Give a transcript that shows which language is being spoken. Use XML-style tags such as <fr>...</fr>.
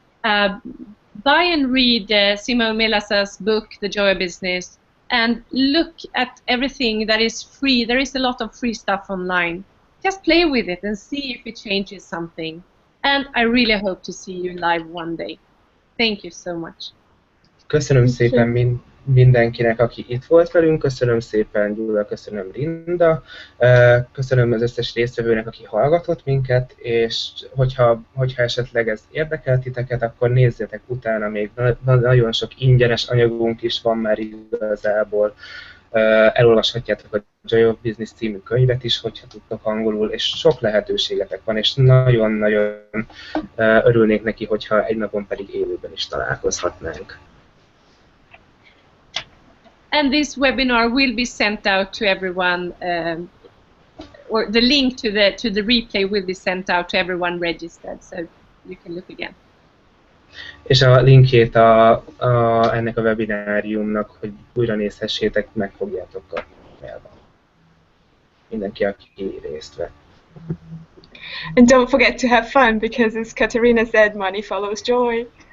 <en>Buy and read Simon Melasa's book, The Joy of Business, and look at everything that is free. There is a lot of free stuff online. Just play with it and see if it changes something. And I really hope to see you live one day. Thank you so much.</en> <hu>Köszönöm szépen mindenkinek, aki itt volt velünk, köszönöm szépen Gyula, köszönöm Linda, köszönöm az összes résztvevőnek, aki hallgatott minket, és hogyha esetleg ez érdekel titeket, akkor nézzétek utána, még nagyon sok ingyenes anyagunk is van már igazából. Elolvashatjátok a Joy of Business című könyvet is, hogyha tudtok angolul, és sok lehetőségetek van, és nagyon-nagyon örülnék neki, hogyha egy napon pedig élőben is találkozhatnánk.</hu> <en>And this webinar will be sent out to everyone, or the link to the replay will be sent out to everyone registered, so you can look again.</en> <hu>És a linkjét ennek a webináriumnak, hogy újra nézhessétek, meg fogjátok kapni mailban. Mindenki, aki részt vett.</hu> <en>And don't forget to have fun, because as Katarina said, money follows joy.</en>